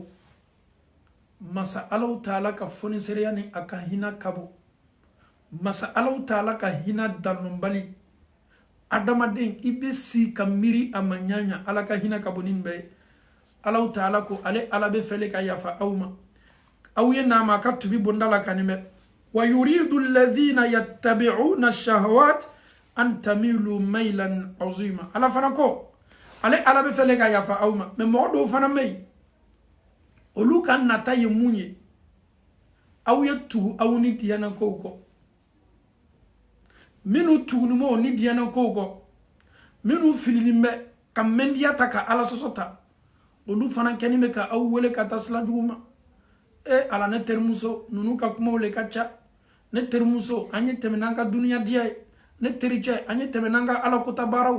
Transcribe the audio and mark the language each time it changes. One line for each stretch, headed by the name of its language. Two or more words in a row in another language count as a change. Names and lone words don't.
Bambara: masa Alahu Taala ka fonisereya ni a ka hinɛ ka bon masa Alahu Taala ka hinɛ dannɔbali adamaden i bɛ si ka miiri a ma ɲaɲa ala ka hinɛ ka bon ni nin bɛɛ ye Alahu Taala ko ale ala bɛ fɛle ka yafa aw ma aw ye n'a ma ka tubi bonda la ka nin bɛ
Arabic: ويريد الذين يتبعون الشهوات أن تميلوا ميلا عظيما
Bambara: ala fana ko ale ala bɛ fɛle ka yafa aw ma mais mɔgɔ dɔw fana bɛ yen olu ka nata ye mun ye aw ye tugu aw ni diyana kow kɔ minnu tugunima o ni diyana kow kɔ minnu filinin bɛ ka mɛndiya ta ka ala sɔsɔ ta olu fana kɛni bɛ ka aw wele ka taa sila jugu ma ala ne terimuso ninnu ka kumaw le ka ca ne terimuso an ye tɛmɛ n'an ka duniya diya ye ne tericɛ an ye tɛmɛ n'an ka ala kota baaraw